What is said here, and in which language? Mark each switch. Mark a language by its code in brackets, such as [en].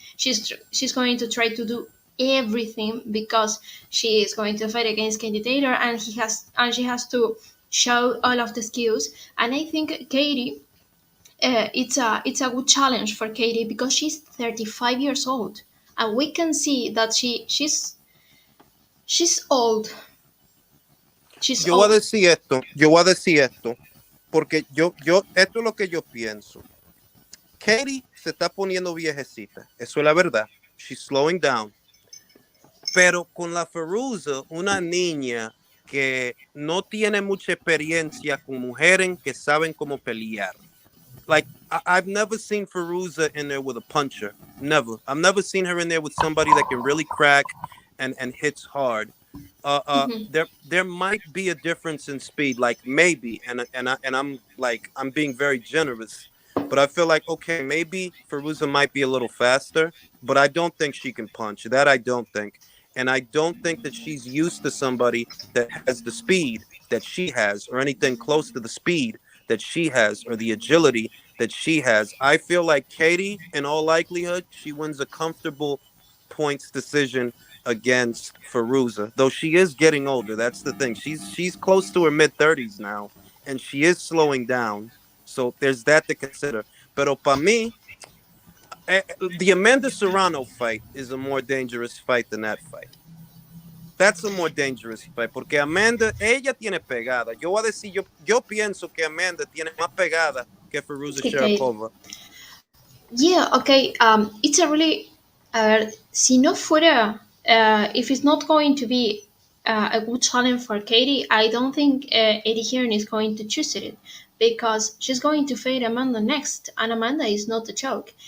[en] She's going to try to do everything because she is going to fight against Katie Taylor, and she has to show all of the skills. And I think Katie, it's a good challenge for Katie because she's 35 years old, and we can see that she's old. She's [es] Yo voy a [en] old. [es] decir esto. Yo voy a decir esto porque esto es lo que yo pienso. Katie se está poniendo viejecita. Eso es la verdad. [en] She's slowing down. [es] Pero con la Feruza, una niña que no tiene mucha experiencia con mujeres que saben cómo pelear. [en] Like, I've never seen Feruza in there with a puncher. Never. I've never seen her in there with somebody that can really crack and hits hard. Mhm. There might be a difference in speed, like maybe, I'm like I'm being very generous, but I feel like okay, maybe Feruza might be a little faster, but I don't think she can punch. That I don't think, and I don't think that she's used to somebody that has the speed that she has, or anything close to the speed that she has, or the agility that she has. I feel like Katie, in all likelihood, she wins a comfortable points decision against Feruza, though she is getting older. That's the thing. She's close to her mid 30s now, and she is slowing down. So there's that to consider. [es] Pero para mí, [en] the Amanda Serrano fight is a more dangerous fight than that fight. That's a more dangerous fight [es] porque Amanda, ella tiene pegada. Yo voy a decir, yo pienso que Amanda tiene más pegada que Feruza [en] Okay. Sharapova. Yeah, okay. It's a really, [es] si no fuera, [en] if it's not going to be a good challenge for Katie, I don't think Eddie Hearn is going to choose it because she's going to fight Amanda next, and Amanda is not a joke.